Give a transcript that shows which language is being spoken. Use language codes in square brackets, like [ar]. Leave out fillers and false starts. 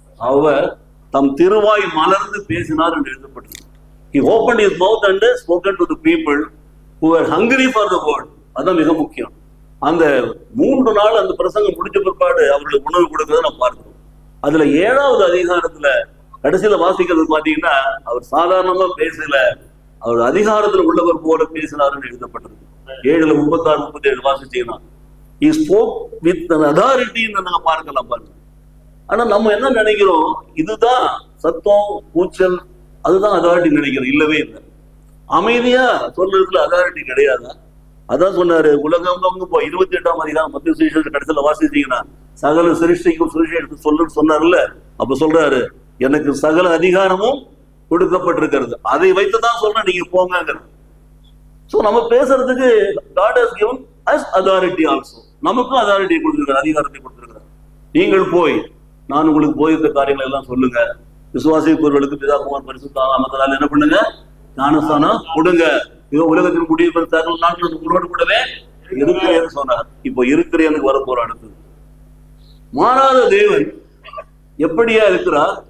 [ta] அவர் தம் திருவாய் மலர்ந்து பேசினார் என்று எழுதப்பட்டது. [en] He opened his mouth and spoken to the people who were hungry for the word. [ta] அதான் மிக முக்கியம். அந்த 3 நாள் அந்த பிரசங்கம் முடிஞ்ச பிற்பாடு அவர்களுக்கு உணவு கொடுக்கறத நம்ம பார்க்கிறோம். அதுல 7ஆவது அதிகாரத்துல கடைசியில வாசிக்கிறது பாத்தீங்கன்னா அவர் சாதாரணமா பேசல, அவர் அதிகாரத்துல உள்ளவர் போல பேசினார்னு எழுதப்பட்டிருக்கு. 7:36, 37 வாசிச்சீங்கன்னா [en] he spoke with an authority [ta] நாங்க பார்க்கலாம் பாருங்க. ஆனா நம்ம என்ன நினைக்கிறோம்? இதுதான் சத்தம், கூச்சல், அதுதான் அதாரிட்டி நினைக்கிறோம். இல்லவே இல்லை. அமைதியா சொல்றதுல அதாரிட்டி கிடையாதா? அதான் சொன்னாரு, உலகம் 28ஆம் அதிகாரம் மத்திய சுவிசேஷம் கடைசியில வாசிச்சீங்கன்னா சகல சிருஷ்டிக்கும் சுவிசேஷம் சொல்லுன்னு சொன்னார்ல. அப்ப சொல்றாரு, எனக்கு சகல அதிகாரமும் கொடுக்கப்பட்டிருக்கிறது, அதை வைத்துதான் சொல்றேன், நீங்க போங்கிறது. சோ நம்ம பேசுறதுக்கு [en] God has given us authority also. [ta] நமக்கும் அதாரிட்டி கொடுத்திருக்கிறார், அதிகாரத்தை கொடுத்திருக்கிறார். நீங்கள் போய் நான் உங்களுக்கு போயிருக்க காரியங்கள் எல்லாம் சொல்லுங்க, விசுவாசிப்பவர்களுக்கு பிதா குமாரன் பரிசுத்த ஆவியானவரால் என்ன பண்ணுங்க? ஞானஸ்தானம் கொடுங்க. இதோ உலகத்தின் முடிவு சகல நாட்கள் உங்களோடு கூடவே இருக்கிறேன்னு சொன்னார். இப்போ இருக்கிறேன்னு வர போற அடுத்தது. மாறாத தேவன் எப்படியா இருக்கிறார்?